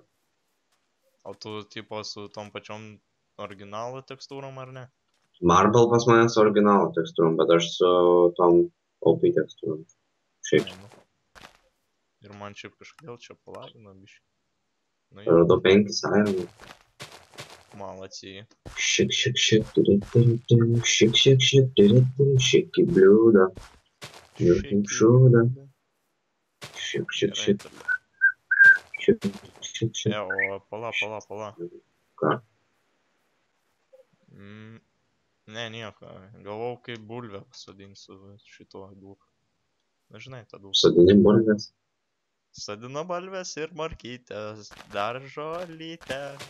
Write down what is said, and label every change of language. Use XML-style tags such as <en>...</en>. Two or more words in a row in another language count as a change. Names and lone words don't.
<lt>O tu tipo su tom pačiom originalo tekstūrom ar ne? Marble pas mane su originalo tekstūrom, bet aš su tom OP tekstūrom. Šiaip. Ir man šiaip kažkodėl čia palagino biškai. Radau 5 ironų.</lt> <ru>Молодцы. Шик-шик-шик, тыры-тыры-тыры, шик-шик-шик, тыры-тыры, шики блюдо. Jūsim šūdą. Šik-šik-šik. Šik-šik-šik.</ru> <lt>O, pala. Ką? Ne, nieko. Galvau, kaip bulvę pasodinsiu šituo dūku. Na, žinai, tą dūką. Sodini bulvės? Sodinu bulvės ir morkytės, dar žolytę.</lt>